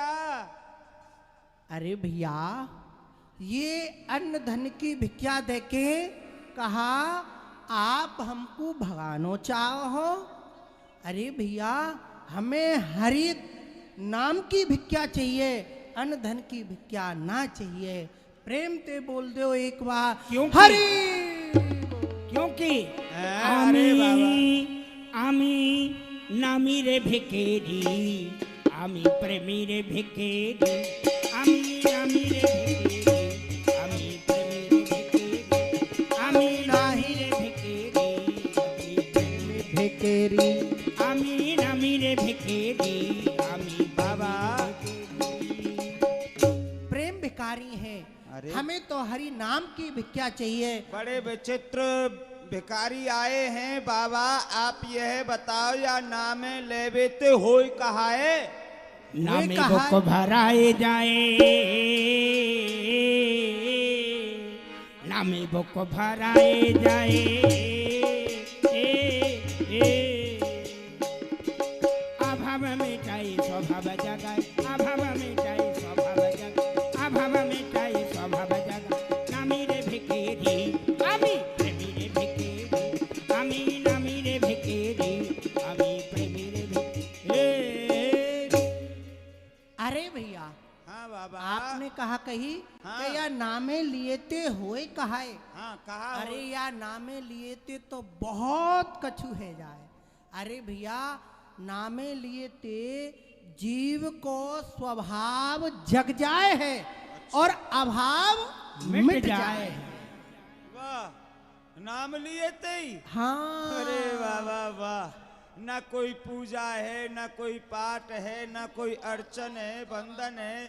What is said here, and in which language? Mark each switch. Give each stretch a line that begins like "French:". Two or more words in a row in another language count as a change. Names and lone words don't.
Hindi: अरे भैया, ये अन्न धन की भिक्षा देके कहा आप हमको भगानो चाहो। अरे भैया, हमें हरि नाम की भिक्षा चाहिए, अन्न धन की भिक्षा ना चाहिए। प्रेम ते बोल दो एक बार क्योंकि- हरि। क्योंकि अरे
Bangla: আমি নামী রে ভিখারি, আমি প্রেমী রে ভিখারি, আমি নামী রে ভিখারি, আমি প্রেমী রে ভিখারি, আমি নামী রে ভিখারি, আমি প্রেমী রে भिकेरी, আমি নামী রে ভিখারি, আমি বাবা
Hindi: प्रेम भिकारी है। अरे। हमें तो हरि नाम की भिक्षा चाहिए। बड़े विचित्र भिखारी आए हैं बाबा, आप यह बताओ या नामे लेवेते होई कहा है? नामे को भराए जाए, नामे को भराए जाए, अभाव मिटाई स्वभाव जगाए, अभाव मिटाई स्वभाव जगाए, अभाव मिटाई स्वभाव जगाए,
Bangla: নামী রে ভিখারি আমি প্রেমী রে ভিখারি, আমি নামী রে ভিখারি, আমি প্রেমী রে ভিখারি।
Hindi: अरे भैया, हाँ बाबा, आपने कहा कही हाँ। कि या नामे लिएते होए कहाए। हाँ कहा अरे या नामे लिएते तो बहुत कछु है जाए। अरे भैया, नामे लिएते जीव को स्वभाव जग जाए है और अभाव मिट जाए। वाह, नाम लिए थे। हाँ, अरे वाह वाह वाह, न कोई पूजा है, न कोई पाठ है, न कोई अर्चन है, बंधन है।